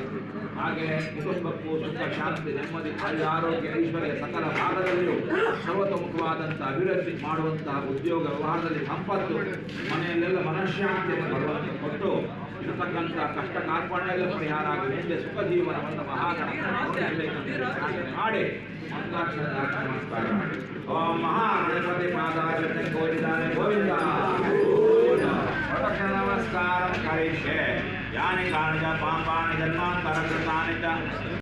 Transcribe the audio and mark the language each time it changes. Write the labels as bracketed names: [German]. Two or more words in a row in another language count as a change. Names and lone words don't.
[Kannada] ಹಾಗೆ ಕುಟುಂಬಕ್ಕೂ ಸುಖ, ಶಾಂತಿ, ನೆಮ್ಮದಿ, ಆರೋಗ್ಯ, ಐಶ್ವರ್ಯ ಸಕಲ ಭಾಗದಲ್ಲಿಯೂ ಸರ್ವತೋಮುಖವಾದಂಥ ಅಭಿವೃದ್ಧಿ ಮಾಡುವಂತಹ ಉದ್ಯೋಗ, ವ್ಯವಹಾರದಲ್ಲಿ ಸಂಪತ್ತು, ಮನೆಯಲ್ಲೆಲ್ಲ ಮನಃಶಾಂತಿಯನ್ನು ಭಗವಂತ ಕೊಟ್ಟು ಇರತಕ್ಕಂಥ ಕಷ್ಟ ಕಾರ್ಪಣ್ಯ ಎಲ್ಲ ಪರಿಹಾರ ಆಗಿ ಮುಂದೆ ಸುಖ ಜೀವನವನ್ನು ಮಹಾಗಣಪತಿ ಮಾಡಿ ನಮಸ್ಕಾರ. [Sanskrit] ಓಂ ಮಹಾಗಣಪತಿ ಪಾದಾಯ ಗೋವಿಂದ नमस्कार करिष्ये यानि कानि च पापानि जन्मान्तरकृतानि च